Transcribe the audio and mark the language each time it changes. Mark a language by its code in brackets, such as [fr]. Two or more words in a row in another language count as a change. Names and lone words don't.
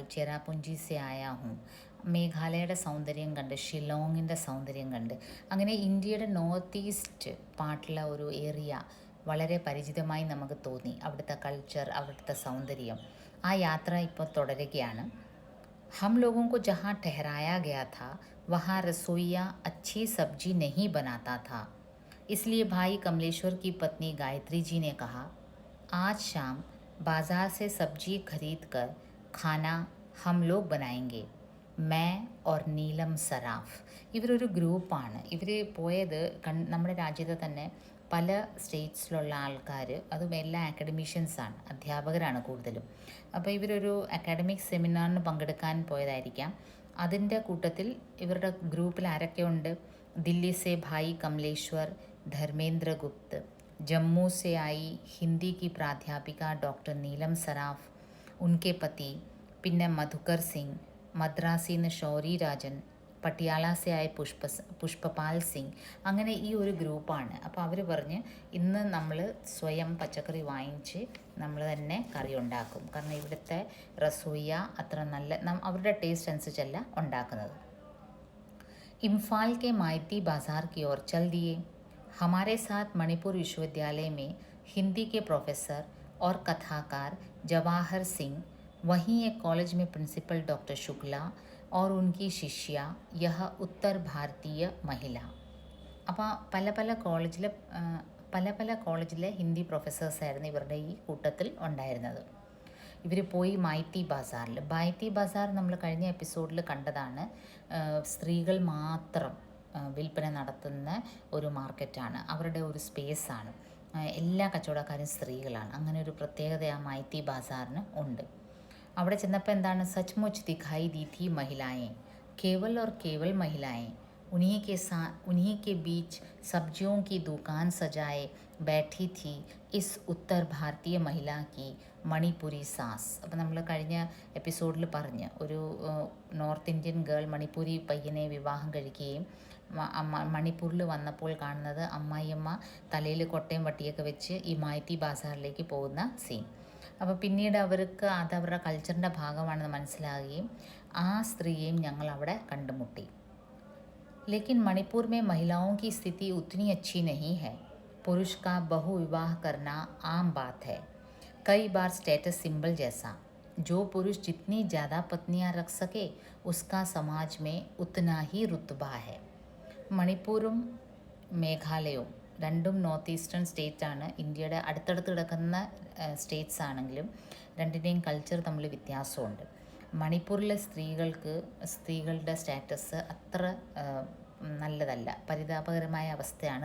[hi] चेरापुंजी से आया हूं. [ml] മേഘാലയയുടെ സൗന്ദര്യം കണ്ട്, ഷിലോങ്ങിൻ്റെ സൗന്ദര്യം കണ്ട്, അങ്ങനെ ഇന്ത്യയുടെ [en] north east [ml] പാർട്ടിലെ ഒരു ഏരിയ വളരെ പരിചിതമായി നമുക്ക് തോന്നി. അവിടുത്തെ കൾച്ചർ, അവിടുത്തെ സൗന്ദര്യം. ആ യാത്ര ഇപ്പോൾ തുടരുകയാണ്. [hi] हम लोगों को जहाँ ठहराया गया था वहाँ रसोइया अच्छी सब्जी नहीं बनाता था, इसलिए भाई कमलेश्वर की पत्नी गायत्री जी ने कहा, आज शाम बाज़ार से सब्जी खरीद कर खाना हम लोग बनाएंगे. मैं और [ml] നീലം സറാഫ് ഇവരൊരു ഗ്രൂപ്പാണ്. ഇവർ പോയത് നമ്മുടെ രാജ്യത്തെ തന്നെ പല സ്റ്റേറ്റ്സിലുള്ള ആൾക്കാർ, അതും എല്ലാ അക്കാഡമീഷ്യൻസാണ്, അധ്യാപകരാണ് കൂടുതലും. അപ്പോൾ ഇവരൊരു അക്കാഡമിക് സെമിനാറിന് പങ്കെടുക്കാൻ പോയതായിരിക്കാം. അതിൻ്റെ കൂട്ടത്തിൽ ഇവരുടെ ഗ്രൂപ്പിൽ ആരൊക്കെയുണ്ട്? [hi] दिल्ली से भाई कमलेश्वर, धर्मेंद्र गुप्त, जम्मू से आई हिंदी की प्राध्यापिका डॉक्टर नीलम सराफ, उनके पति, [ml] പിന്നെ മധുകർ സിംഗ്, മദ്രാസിൽ നിന്ന് ഷൗരി രാജൻ, പട്ടിയാല [hi] से आया [ml] പുഷ്പപാൽ സിംഗ്. അങ്ങനെ ഈ ഒരു ഗ്രൂപ്പാണ്. അപ്പോൾ അവർ പറഞ്ഞ് ഇന്ന് നമ്മൾ സ്വയം പച്ചക്കറി വാങ്ങിച്ച് നമ്മൾ തന്നെ കറി ഉണ്ടാക്കും. കാരണം ഇവിടുത്തെ റസോയ്യ അത്ര നല്ല അവരുടെ ടേസ്റ്റ് അനുസരിച്ചല്ല ഉണ്ടാക്കുന്നത്. [hi] इम्फाल के माइती बाज़ार की ओर चल दिए. हमारे साथ मणिपुर विश्वविद्यालय में हिंदी के प्रोफेसर और कथाकार जवाहर सिंह, वहीं एक कॉलेज में प्रिंसिपल डॉक्टर शुक्ला और उनकी शिष्या, यह उत्तर भारतीय महिला. [ml] അപ്പോൾ പല കോളേജിലെ ഹിന്ദി പ്രൊഫസേഴ്സായിരുന്നു ഇവരുടെ ഈ കൂട്ടത്തിൽ ഉണ്ടായിരുന്നത്. ഇവർ പോയി മൈത്തി ബസാർ നമ്മൾ കഴിഞ്ഞ എപ്പിസോഡിൽ കണ്ടതാണ്. സ്ത്രീകൾ മാത്രം വിൽപ്പന നടത്തുന്ന ഒരു മാർക്കറ്റാണ്, അവരുടെ ഒരു സ്പേസാണ്. എല്ലാ കച്ചവടക്കാരും സ്ത്രീകളാണ്. അങ്ങനെ ഒരു പ്രത്യേകത ആ മൈത്തി ബാസാറിന് ഉണ്ട്. അവിടെ ചെന്നപ്പോൾ എന്താണ്? [hi] सचमुच दिखाई दी थी महिलाएं, केवल और केवल महिलाएं. उन्हीं के बीच सब्जियों की दुकान सजाए बैठी थी इस उत्तर भारतीय महिला की मणिपुरी सास. [ml] അപ്പോൾ നമ്മൾ കഴിഞ്ഞ എപ്പിസോഡിൽ പറഞ്ഞ് ഒരു [en] north Indian girl [ml] മണിപ്പൂരി പയ്യനെ വിവാഹം കഴിക്കുകയും മണിപ്പൂരിൽ വന്നപ്പോൾ കാണുന്നത് അമ്മായിയമ്മ തലയിൽ കൊട്ടയും വട്ടിയൊക്കെ വെച്ച് ഈ മായ്തി ബാസാറിലേക്ക് പോകുന്ന സീൻ. അപ്പോൾ പിന്നീട് അവർക്ക് അത് അവരുടെ കൾച്ചറിൻ്റെ ഭാഗമാണെന്ന് മനസ്സിലാകുകയും ആ സ്ത്രീയെയും ഞങ്ങൾ അവിടെ കണ്ടുമുട്ടി. [hi] लेकिन मणिपुर में महिलाओं की स्थिति उतनी अच्छी नहीं है. पुरुष का बहुविवाह करना आम बात है, कई बार [en] status symbol [hi] जैसा. जो पुरुष जितनी ज़्यादा पत्नियां रख सके उसका समाज में उतना ही रुतबा है. [ml] മണിപ്പൂരും മേഘാലയവും രണ്ടും [en] north eastern [ml] സ്റ്റേറ്റാണ്. ഇന്ത്യയുടെ അടുത്തടുത്ത് കിടക്കുന്ന സ്റ്റേറ്റ്സ് ആണെങ്കിലും രണ്ടിൻ്റെയും കൾച്ചർ തമ്മിൽ വ്യത്യാസമുണ്ട്. മണിപ്പൂരിലെ സ്ത്രീകളുടെ സ്റ്റാറ്റസ് അത്ര നല്ലതല്ല, പരിതാപകരമായ അവസ്ഥയാണ്.